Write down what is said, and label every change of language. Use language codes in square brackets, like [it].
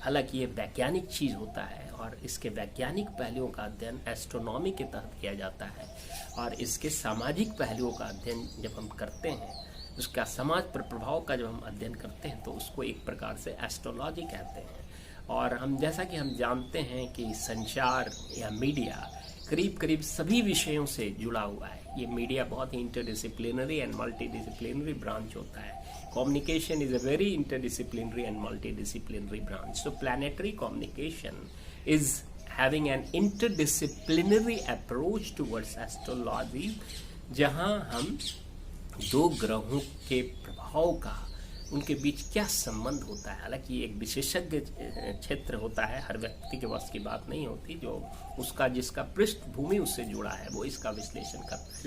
[hi] हालांकि ये वैज्ञानिक चीज़ होता है और इसके वैज्ञानिक पहलुओं का अध्ययन एस्ट्रोनॉमी के तहत किया जाता है, और इसके सामाजिक पहलुओं का अध्ययन जब हम करते हैं, उसका समाज पर प्रभाव का जब हम अध्ययन करते हैं तो उसको एक प्रकार से एस्ट्रोलॉजी कहते हैं। और हम जैसा कि हम जानते हैं कि संचार या मीडिया करीब करीब सभी विषयों से जुड़ा हुआ है। ये मीडिया बहुत ही [en] interdisciplinary and multidisciplinary branch [hi] होता है। [en] Communication is a very interdisciplinary and multidisciplinary branch. So planetary communication is having an interdisciplinary approach towards astrology, [hi] जहां हम दो ग्रहों के प्रभाव का, उनके बीच क्या संबंध होता है। हालांकि एक विशेषज्ञ क्षेत्र होता है, हर व्यक्ति के वश की बात नहीं होती, जो उसका जिसका पृष्ठभूमि उससे जुड़ा है वो इसका विश्लेषण करता है।